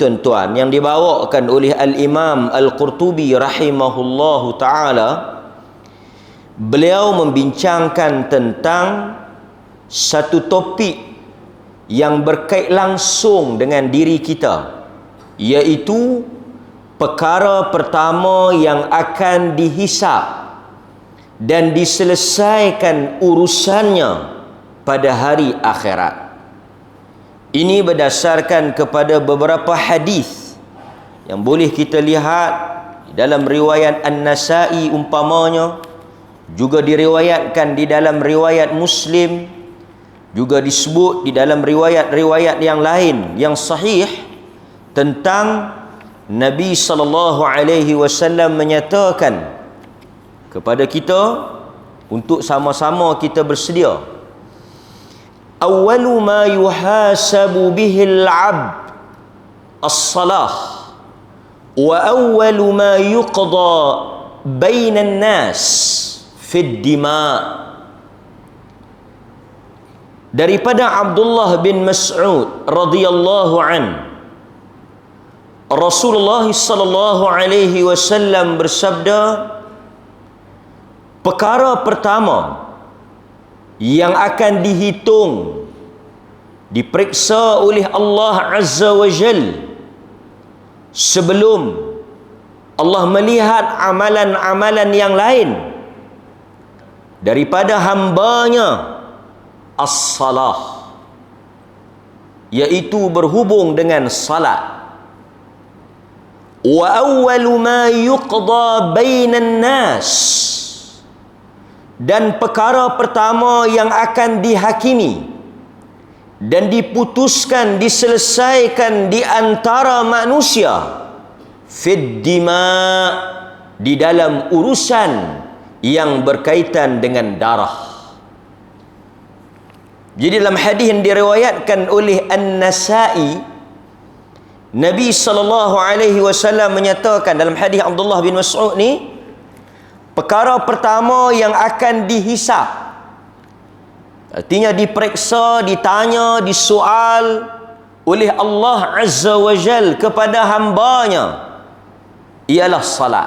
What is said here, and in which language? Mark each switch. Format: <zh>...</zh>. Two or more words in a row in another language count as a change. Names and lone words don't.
<ms>tuan-tuan, yang dibawakan oleh Al-Imam Al-Qurtubi</ms> <ar>رحمه الله تعالى,</ar> <ms>beliau membincangkan tentang satu topik yang berkait langsung dengan diri kita, iaitu perkara pertama yang akan dihisap dan diselesaikan urusannya pada hari akhirat. Ini berdasarkan kepada beberapa hadis yang boleh kita lihat dalam riwayat An-Nasa'i umpamanya, juga diriwayatkan di dalam riwayat Muslim, juga disebut di dalam riwayat-riwayat yang lain yang sahih tentang Nabi SAW menyatakan kepada kita untuk sama-sama kita bersedia.</ms> <ar>أول ما يحاسب به العبد الصلاة وأول ما يقضى بين الناس في الدماء.</ar> <ms>Daripada Abdullah bin Mas'ud</ms> <ar>رضي الله عن,</ar> <ms>Rasulullah</ms> <ar>صلى الله عليه وسلم</ar> <ms>bersabda, perkara pertama yang akan dihitung, diperiksa oleh Allah</ms> <ar>عز وجل</ar> <ms>sebelum Allah melihat amalan-amalan yang lain daripada hambanya, as-salah, iaitu berhubung dengan salat.</ms> <ar>وأول ما يقضى بين الناس,</ar> <ms>dan perkara pertama yang akan dihakimi dan diputuskan, diselesaikan di antara manusia,</ms> <ar>في الدماء,</ar> <ms>di dalam urusan yang berkaitan dengan darah. Jadi dalam hadis yang diriwayatkan oleh An-Nasa'i, Nabi SAW menyatakan dalam hadis Abdullah bin Mas'ud ni, perkara pertama yang akan dihisap, artinya diperiksa, ditanya, disoal oleh Allah</ms> <ar>عز وجل</ar> <ms>kepada hambanya, ialah salat.</ms>